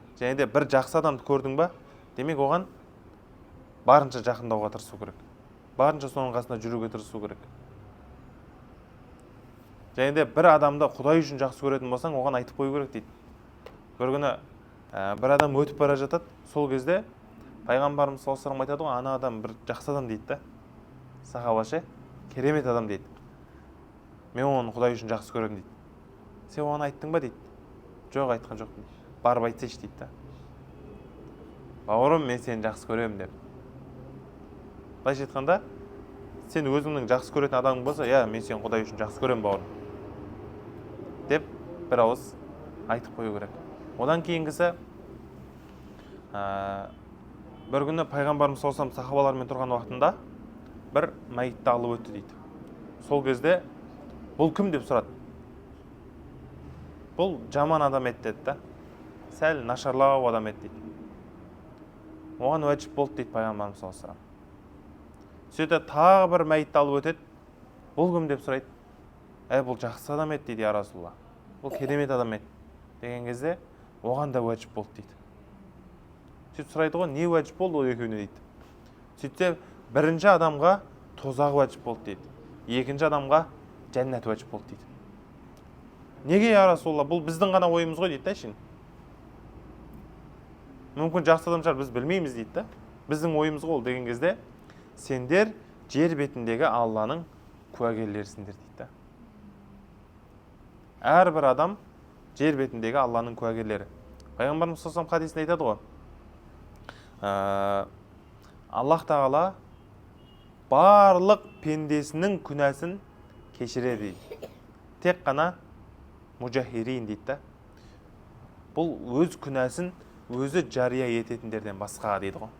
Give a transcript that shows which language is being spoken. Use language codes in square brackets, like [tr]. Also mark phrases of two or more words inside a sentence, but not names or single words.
[kk] Және де бір жақсы адамды көрдің ба, демек оған барынша жақындауға тырысу керек. Барынша соның қасында жүруге тырысу керек. Және де бір адамды Құдай үшін жақсы көретін болсаң, оған айтып қою керек дейді. Бір күні бір адам өтіп бара жатады, сол кезде пайғамбарымыз [ar] صلى الله عليه وسلم [kk] айтады ғой, ана адам бір жақсы адам дейді да. Сахабашы, керемет адам дейді. Мен оны Құдай үшін жақсы көремін дейді. Сен оған айттың ба дейді. Жоқ, айтқан жоқпын. Барып айтсайшы дейді да. Бауырым, мен сені жақсы көремін деп. Былайша айтқанда, сен өзіңнің жақсы көретін адамың болса, я, мен сені Құдай үшін жақсы көремін бауырым деп бір ауыз айтып қою керек. Одан кейінгісі, бір күні пайғамбарымыз [ar] صلى الله عليه وسلم [kk] сахабалармен тұрған уақытында бір мәйітті алып өтті дейді. Сол кезде бұл кім деп сұрады. Бұл жаман адам еді деді да. Сәл нашарлау адам еді дейді. Оған уәжіп болды дейді пайғамбарымыз [ar] صلى الله عليه وسلم. [kk] Сөйте тағы бір мәйітті алып өтеді. Бұл кім деп сұрайды. Бұл жақсы адам еді дейді, [ar] يا رسول الله. [kk] Бұл керемет адам еді деген кезде оған да уәжіп болды дейді. Сөйтіп сұрайды ғой, не уәжіп болды ол екеуіне дейді. Сөйтсе бірінші адамға тозақ уәжіп болды дейді. Екінші адамға жәннат уәжіп болды дейді. Неге, [ar] يا رسول الله, [kk] бұл біздің ғана ойымыз ғой дейді да шын. Мүмкін жақсы адам шығар, біз білмейміз дейді да. Біздің ойымыз ғой деген кезде сендер жер бетіндегі Алланың куәгерлерсіңдер дейді да. Әрбір адам жер бетіндегі Алланың куәгерлері. Пайғамбарымыз [ar] صلى الله عليه وسلم [kk] хадисінде айтады ғой. Аллах Тағала барлық пендесінің күнәсін кешіреді дейді. Тек қана мужахирин дейді да. Бұл өз күнәсін өзі жария ететіндерден басқа дейді ғой.